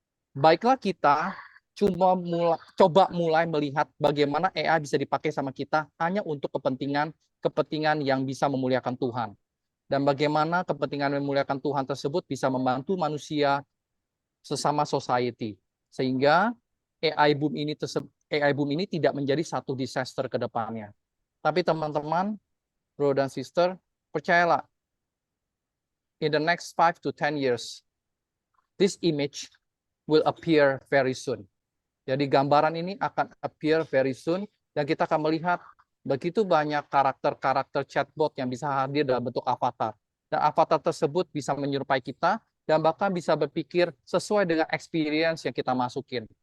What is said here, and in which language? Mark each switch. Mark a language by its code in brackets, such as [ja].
[id] Baiklah kita coba mulai melihat bagaimana AI bisa dipakai sama kita hanya untuk kepentingan yang bisa memuliakan Tuhan. Dan bagaimana kepentingan memuliakan Tuhan tersebut bisa membantu manusia sesama society. Sehingga AI boom ini tidak menjadi satu disaster ke depannya. Tapi teman-teman, bro dan sister, percayalah, [en] in the next 5 to 10 years, this image will appear very soon. [id] Jadi gambaran ini akan [en] appear very soon, [id] dan kita akan melihat begitu banyak karakter-karakter chatbot yang bisa hadir dalam bentuk avatar. Dan avatar tersebut bisa menyerupai kita, dan bahkan bisa berpikir sesuai dengan experience yang kita masukin.